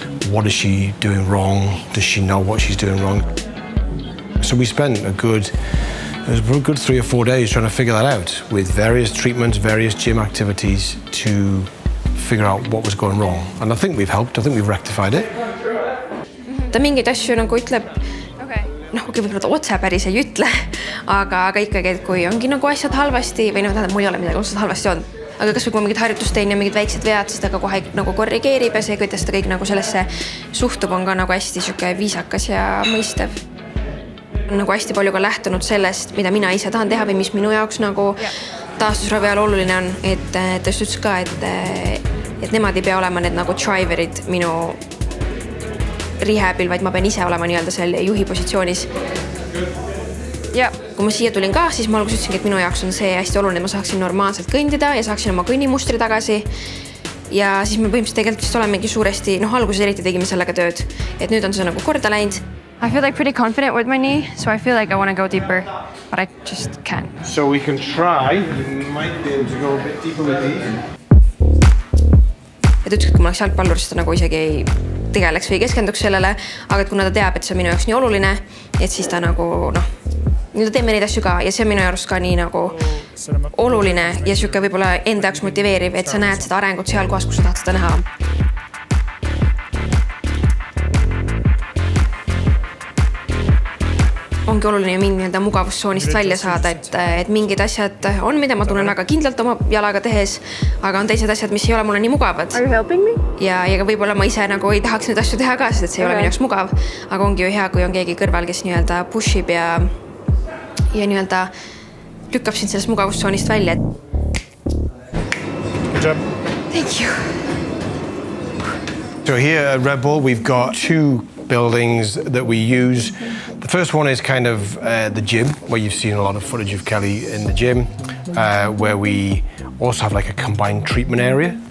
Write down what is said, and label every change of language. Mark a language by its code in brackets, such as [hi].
[en] What is she doing wrong? Does she know what she's doing wrong? So we spent a good 3 or 4 days trying to figure that out with various treatments, various gym activities to figure out what was going wrong. And I think we've helped. I think we've rectified it. [et] ta mingeid asju nagu ütleb, noh, võib-olla ta otse päris ei ütle, aga ikkagi, et kui ongi nagu asjad halvasti või noh, mul ei ole midagi otseselt halvasti olnud. Aga kas või kui mingid harjutust teen ja mingid väiksed vead, siis ta ka kohe nagu korrigeerib ja see, kuidas ta kõik nagu sellesse suhtub, on ka nagu hästi siuke viisakas ja mõistev. Nagu hästi palju ka lähtunud sellest, mida mina ise tahan teha või mis minu jaoks nagu taastusravi ajal oluline on, et ta just ütles ka, et nemad ei pea olema need nagu driverid minu rehabil, vaid ma pean ise olema nii-öelda seal juhi positsioonis. Ja kui ma siia tulin ka, siis ma alguses ütlesingi, et minu jaoks on see hästi oluline, et ma saaksin normaalselt kõndida ja saaksin oma kõnnimustri tagasi. Ja siis me põhimõtteliselt tegelikult vist olemegi suuresti, noh, alguses eriti tegime sellega tööd, et nüüd on see nagu korda läinud. [en] I feel like pretty confident with my knee, so I feel like I want to go deeper, but I just can't. So we can try, you might be able to go a bit deeper with these. [et] Et ütles, et kui ma oleks jalgpallur, siis ta nagu isegi ei tegeleks või keskenduks sellele, aga et kuna ta teab, et see on minu jaoks nii oluline, et siis ta nagu, noh, nüüd teeme neid asju ka ja see on minu arust ka nii nagu oluline ja siuke võib-olla enda jaoks motiveeriv, et sa näed seda arengut seal kohas, kus sa tahad seda näha. Ongi oluline mind nii-öelda mugavustsoonist välja saada, et mingid asjad on, mida ma tunnen väga kindlalt oma jalaga tehes, aga on teised asjad, mis ei ole mulle nii mugavad. [en] Are you helping me? [et] Ja võib-olla ma ise nagu ei tahaks neid asju teha ka, sest see ei ole minu jaoks mugav, aga ongi ju hea, kui on keegi kõrval, kes nii-öelda pushib ja nii-öelda lükkab sind sellest mugavustsoonist välja. [en] Good job. Thank you. So here at Red Bull, we've got two buildings that we use. The first one is kind of the gym, where you've seen a lot of footage of Kelly in the gym, where we also have like a combined treatment area.